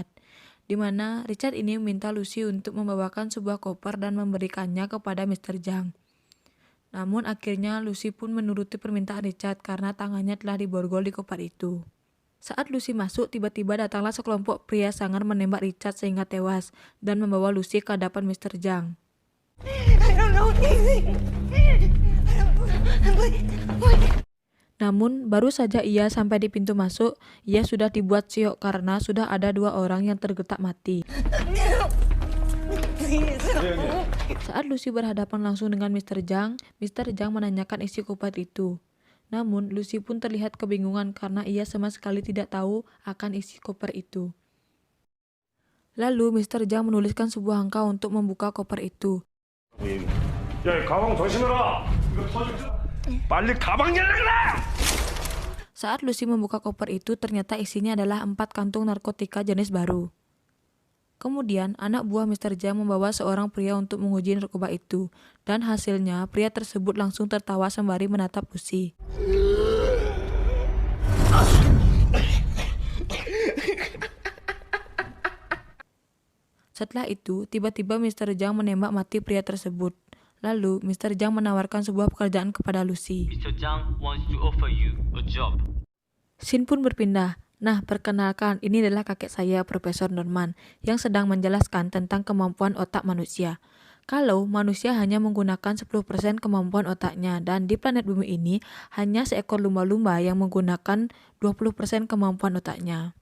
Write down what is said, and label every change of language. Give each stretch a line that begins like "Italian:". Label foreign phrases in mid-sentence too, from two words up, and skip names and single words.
Indonesian: Di mana Richard ini meminta Lucy untuk membawakan sebuah koper dan memberikannya kepada Mr. Zhang. Namun akhirnya Lucy pun menuruti permintaan Richard karena tangannya telah diborgol di koper itu. Saat Lucy masuk, tiba-tiba datanglah sekelompok pria sangar menembak Richard sehingga tewas dan membawa Lucy ke hadapan Mr. Zhang.
English: I don't know anything.
Indonesian: Namun, baru saja ia sampai di pintu masuk, ia sudah dibuat siok karena sudah ada 2 orang yang tergeletak mati. Saat Lucy berhadapan langsung dengan Mr. Zhang menanyakan isi koper itu. Namun, Lucy pun terlihat kebingungan karena ia sama sekali tidak tahu akan isi koper itu. Lalu, Mr. Zhang menuliskan sebuah angka untuk membuka koper itu.
Korean: 야, 가방 조심해라. 이거 터질. 빨리 가방 열라.
Indonesian: Saat Lucy membuka koper itu, ternyata isinya adalah 4 kantung narkotika jenis baru. Kemudian, anak buah Mr. Zhang membawa seorang pria untuk menguji narkoba itu, dan hasilnya pria tersebut langsung tertawa sembari menatap Lucy. Setelah itu, tiba-tiba Mr. Zhang menembak mati pria tersebut. Lalu, Mr. Zhang menawarkan sebuah pekerjaan kepada Lucy.
English: Mr. Zhang wants to offer you a job.
Indonesian: Scene pun berpindah. Nah, perkenalkan, ini adalah kakek saya, Profesor Norman, yang sedang menjelaskan tentang kemampuan otak manusia. Kalau manusia hanya menggunakan 10% kemampuan otaknya, dan di planet bumi ini hanya seekor lumba-lumba yang menggunakan 20% kemampuan otaknya.